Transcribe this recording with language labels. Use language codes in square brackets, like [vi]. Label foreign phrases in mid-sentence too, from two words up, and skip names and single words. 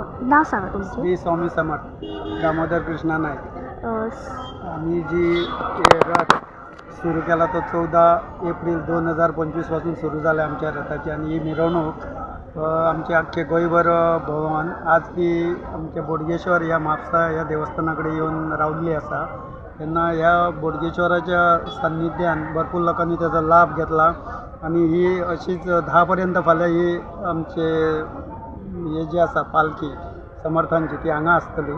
[mr] नाव सांगा तुमचं. मी स्वामी समर्थ दामोदर कृष्णा नाईक. आम्ही जी रथ सुरू केला तो 14 एप्रिल 2025 पासून सुरू झाला आमच्या रथाची. [kok] आणि ही मिरवणूक आमचे अख्खे गोंयभर भोंवन आज ती आमच्या बोडगेश्वर ह्या म्हापसा ह्या देवस्थानाकडे येऊन रावल्ली आसा. तेन्ना ह्या बोडगेश्वराच्या सान्निध्यान भरपूर लोकांनी त्याचा लाभ घेतला. आणि ही अशीच 10 पर्यंत फाल्यां ही आमचे हे जी आसा पालखी समर्थांची ती हांगा आसतली.